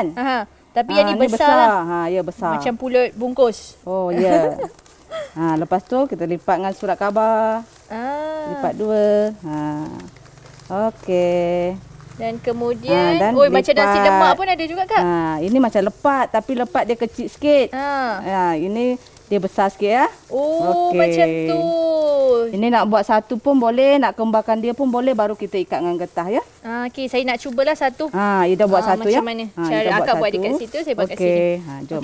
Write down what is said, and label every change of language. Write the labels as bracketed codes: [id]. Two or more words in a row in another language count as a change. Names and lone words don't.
[ms] Tapi yang ni besar lah. Ya besar. Macam pulut bungkus. Oh, ya. Lepas tu kita lipat dengan surat khabar. Lipat 2. Okey. Dan kemudian, dan macam nasi lemak pun ada juga, Kak? Ini macam lepat tapi lepat dia kecil sikit. Ini dia besar sikit ya. Oh, macam tu. Ini nak buat satu pun boleh, nak kembarkan dia pun boleh, baru kita ikat dengan getah ya. Okey, saya nak cubalah satu. Ida buat satu macam ya. mana? Cara Akak buat dekat situ, saya buat kat sini. Jom.